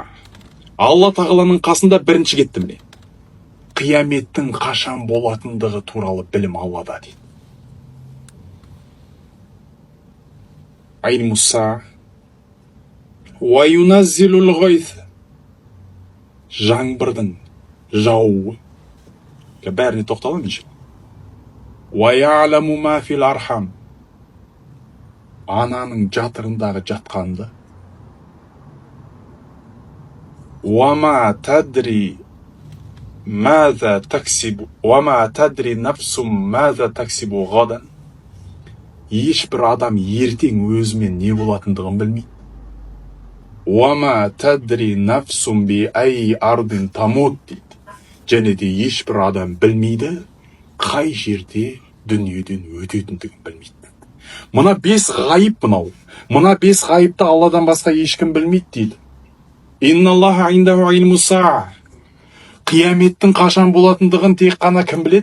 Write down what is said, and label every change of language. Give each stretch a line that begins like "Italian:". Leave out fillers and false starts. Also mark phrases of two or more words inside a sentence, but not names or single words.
Kazakh: Алла тағаланың қасында бірінші кетті міне. Қияметтің қашан болатындығы туралы білім Аллада дейді.
Arabic: علم الساعة وينزل الغيث.
Kazakh: Жаңбырдың жауы. Бәріне тоқталамын иншалла.
Arabic: ويعلم ما في الأرحام.
Kazakh: Ананың жатырындағы жатқанды.
Arabic: وما تدري ماذا تكسب. وما تدري نفس ماذا تكسب غدا.
Kazakh: Ешбір адам ертең өзімен не болатындығын білмейді.
Arabic: وما تدري نفس بأي أرض تموت дейді.
Kazakh: Және де ешбір адам білмейді қай жерде дүниеден өтетіндігін білмейді. Мына 5 ғайып мынау. Мына 5 ғайыпты Алладан басқа ешкім білмейді дейді.
Arabic: إن الله عنده علم الساعة.
Kazakh: Қияметтің қашан болатындығын тек қана кім біледі?